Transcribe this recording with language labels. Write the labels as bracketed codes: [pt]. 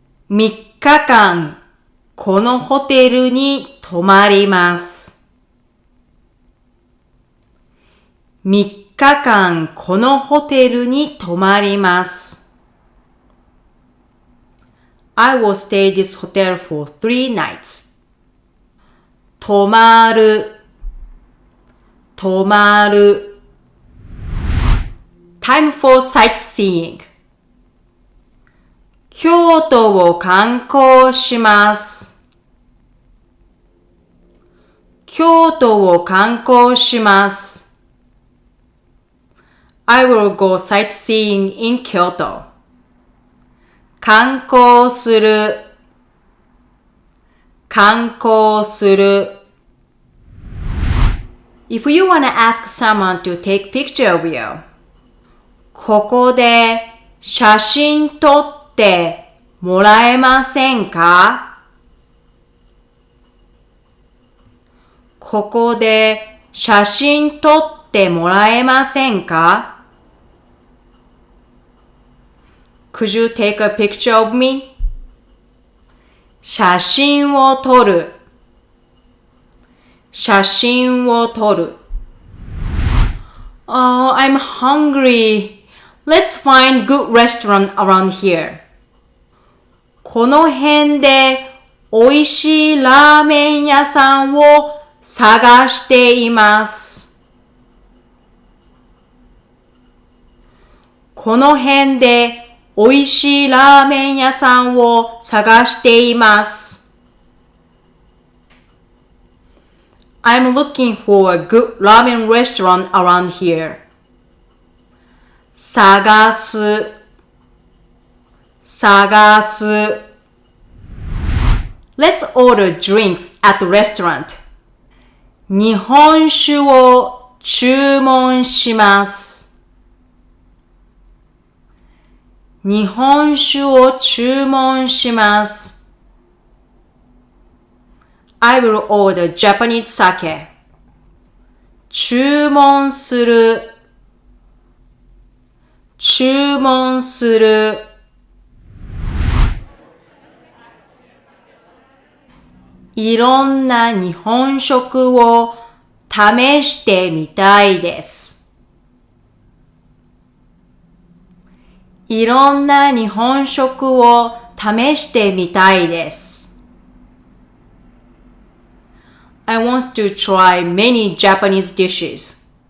[ja] 3日間、このホテルに泊まります。 3日間、このホテルに泊まります。 [en] I will stay this hotel for 3 nights. [ja] 泊まる。泊まる。 [en] Time for sightseeing. [ja] 京都を観光します。京都を観光します。 [en] I will go sightseeing in Kyoto. [ja] 観光する。観光する。 [en] If you want to ask someone to take picture of you, [ja] ここで写真撮ってもらえませんか？ここで写真撮ってもらえませんか？ [en] Could you take a picture of me? [ja] 写真を撮る。写真を撮る。 [en] Oh, I'm hungry. Let's find good restaurant around here. [ja] この辺で美味しいラーメン屋さんを探しています。この辺で美味しいラーメン屋さんを探しています。 [en] I'm looking for a good ramen restaurant around here. [ja] 探す。探す。 [en] Let's order drinks at the restaurant. [ja] 日本酒を注文します。日本酒を注文します。 [en] I will order Japanese sake. [ja] 注文する。注文する。いろんな日本食を試してみたいです。いろんな日本食を試してみたいです。 [en] I want to try many Japanese dishes.